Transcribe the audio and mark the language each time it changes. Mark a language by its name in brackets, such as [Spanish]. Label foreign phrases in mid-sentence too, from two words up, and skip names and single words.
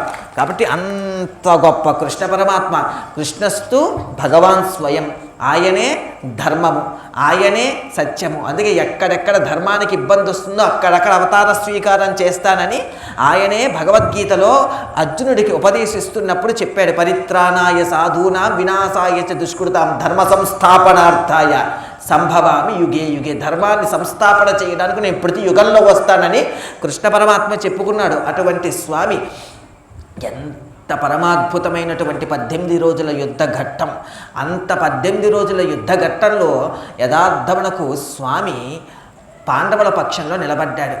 [Telugu] కాబట్టి అంత గొప్ప కృష్ణ పరమాత్మ, [Sanskrit] కృష్ణస్తు భగవాన్ స్వయం, [Telugu] ఆయనే ధర్మము, ఆయనే సత్యము. అందుకే ఎక్కడెక్కడ ధర్మానికి ఇబ్బంది వస్తుందో అక్కడక్కడ అవతార స్వీకారం చేస్తానని ఆయనే భగవద్గీతలో అర్జునుడికి ఉపదేశిస్తున్నప్పుడు చెప్పాడు. [Sanskrit] పరిత్రాణాయ సాధూనాం వినాశాయ చ దుష్కృతాం ధర్మ సంస్థాపనార్థాయ సంభవామి యుగే యుగే. [Telugu] ధర్మాన్ని సంస్థాపన చేయడానికి నేను ప్రతి యుగంలో వస్తానని కృష్ణ పరమాత్మ చెప్పుకున్నాడు. అటువంటి స్వామి ఎంత పరమాద్భుతమైనటువంటి 18 రోజుల యుద్ధ ఘట్టం. అంత 18 రోజుల యుద్ధ ఘట్టంలో యథార్థమునకు స్వామి పాండవుల పక్షంలో నిలబడ్డాడు.